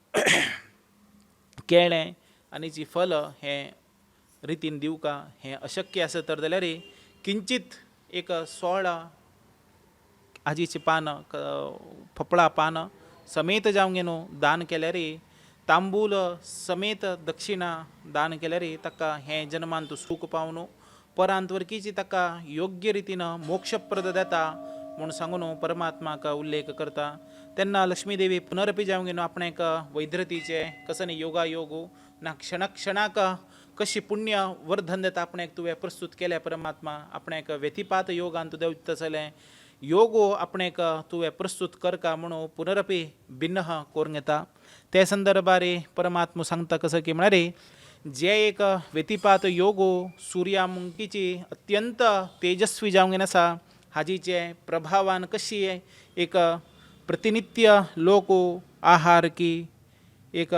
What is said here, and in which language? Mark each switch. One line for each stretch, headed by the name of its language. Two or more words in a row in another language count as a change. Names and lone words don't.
Konkani: केळें आनीची फल हे रितीन दिवका हें अशक्य आसा तर जाल्यार किंचित एक 16 आजीची पानां फपळा पान समेत जावंगेन दान केल्यार तांबूल समेत दक्षिणा दान केल्यार ताका हें जन्मान तूं सूख पावून परांत वरकीची ताका योग्य रितीन मोक्षप्रद जाता म्हूण सांगून परमात्माक उल्लेख करता तेन्ना लक्ष्मी देवी पुनरपी जावंगेन आपणेक वैद्रतीचे कसं योगा योगू ना क्षण क्षणाक कशी पुण्य वर्धन जाता आपणेक तुवें प्रस्तुत केलें परमात्मा आपणेक व्यतिपात योगान तूं देंवता तसलें योगो आपणेक तुवें प्रस्तुत करका म्हणून पुनरपी भिन्न करूंक येता ते संदर्भारी परमात्मा सांगता कसं की म्हळ्यार जे एक व्यतिपात योगो सुर्यामुखीची अत्यंत तेजस्वी जावंगेन आसा हाजीचे प्रभावान कशी एक प्रतिनित्य लोक आहार की एक